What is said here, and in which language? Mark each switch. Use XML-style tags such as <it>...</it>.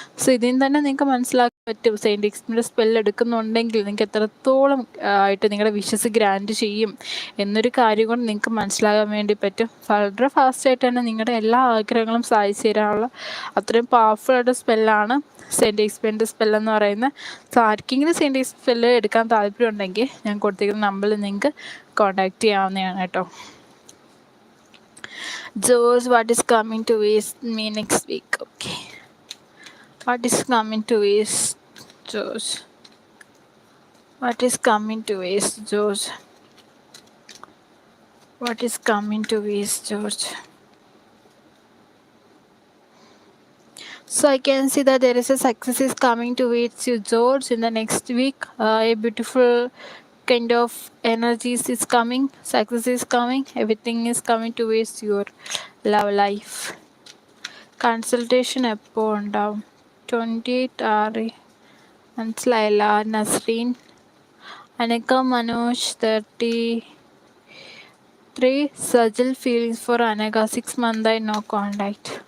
<ml>So ഇതിൽ നിന്ന് തന്നെ നിങ്ങൾക്ക് മനസ്സിലാക്കാൻ പറ്റും സെയിൻറ്റ് എക്സ്പേരിൻ്റെ സ്പെല്ല് എടുക്കുന്നുണ്ടെങ്കിൽ നിങ്ങൾക്ക് എത്രത്തോളം ആയിട്ട് നിങ്ങളുടെ വിഷസ് ഗ്രാൻഡ് ചെയ്യും എന്നൊരു കാര്യം കൊണ്ട് നിങ്ങൾക്ക് മനസ്സിലാകാൻ വേണ്ടി പറ്റും. വളരെ ഫാസ്റ്റായിട്ട് തന്നെ നിങ്ങളുടെ എല്ലാ ആഗ്രഹങ്ങളും സാധിച്ചു തരാനുള്ള അത്രയും പവർഫുള്ളായിട്ട് സ്പെല്ലാണ് സെയിൻറ്റ് എക്സ്പേരിൻ്റെ സ്പെല്ലെന്ന് പറയുന്നത്. സോ ആർക്കെങ്കിലും സെയിൻറ്റ് എക്സ് സ്പെല്ല് എടുക്കാൻ താല്പര്യമുണ്ടെങ്കിൽ ഞാൻ കൊടുത്തിരിക്കുന്ന നമ്പറിൽ നിങ്ങൾക്ക് കോൺടാക്റ്റ് ചെയ്യാവുന്നതാണ് കേട്ടോ.</ml> <en>George, what is coming to me next week? Okay. What is coming to George? What is coming to George? What is coming to George? So I can see that there is a success is coming towards you, George, in the next week. A beautiful kind of energies is coming, success is coming, everything is coming towards your love life.</en> <ml>Consultation എപ്പോൾ ഉണ്ടാവും? 28 ആറി, മനസ്സിലായില്ല. നസ്രീൻ, അനക്ക, Manoj 33, Sajil feelings four അനക,</ml> <en>6 months no contact.</en>